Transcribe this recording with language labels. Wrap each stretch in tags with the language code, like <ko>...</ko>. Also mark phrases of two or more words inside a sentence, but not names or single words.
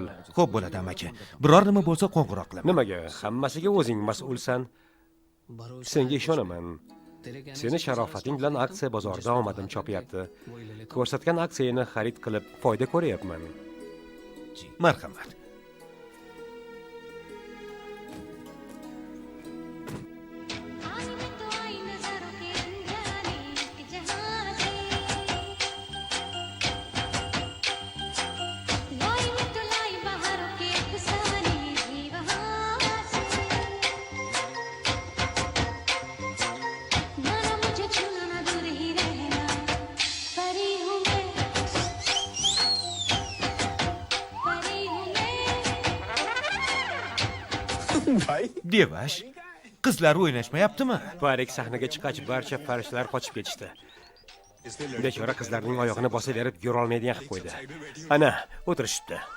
<uz>Xo'p bo'ladi amaki. Biror nima bo'lsa qo'ng'iroq qilaman. Nimaga? Hammasiga o'zing mas'ulsan. Senga ishonaman. Seni sharofating bilan aksiya bozorida omadim chopyapti. Ko'rsatgan aksiyani xarid qilib foyda ko'ryapman. Marhamat.</uz> <hi>आई मैं तो आई नजरों के अंजाने एक जहां से लाई मैं तो लाई बहारों के अफसाने भी वहां से माना मुझे छूना ना दूर ही रहना परी हूँ मैं</hi> <uz>Devash, Qizlar o'ynashmayaptimi? Parik sahnaga chiqqach barcha farishtalar qochib ketishdi. Bechora qizlarning oyog'ini bosaverib yura olmaydigan qilib qo'ydi. Ana, o'tirishibdi.</uz>